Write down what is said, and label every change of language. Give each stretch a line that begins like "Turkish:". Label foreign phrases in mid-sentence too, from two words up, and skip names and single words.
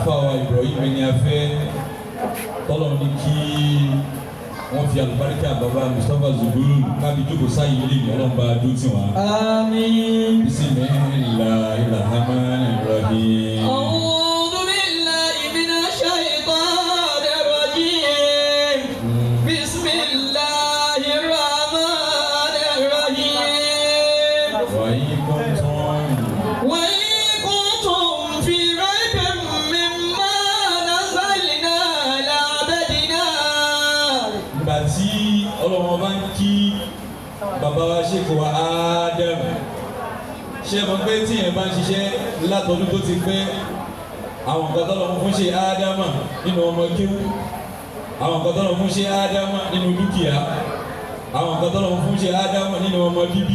Yoruba: àfáwà Ibrahim Eniafe tọ́lọ̀ ní kí wọ́n fi àlùbáríkà bàbá Mustafa Zugloool kábí jókòó sáyé ilé ìwé ọlọ́mọba dútì wọn. Àmín.
Arabic: بسم الله الرحمن الرحيم أعوذ بالله من الشيطان الرجيم. بسم الله الرحمن الرحيم. وإن كنتم في ريب مما نزلنا على عبدنا.
Yoruba: Bàtí ọlọ́mọ bá ń kí bàbá wa Sheikh wa Adam ṣe mọ̀ pé tí yẹn bá ń ṣiṣẹ́ látọdún tó ti pẹ́ àwọn nǹkan tọ́lọ̀ fún ṣe Ádámà nínú ọmọ kéwú, àwọn nǹkan tọ́lọ̀ fún ṣe Ádámà nínú dúkìá, àwọn nǹkan tọ́lọ̀ fún ṣe Ádámà nínú ọmọ bíbí.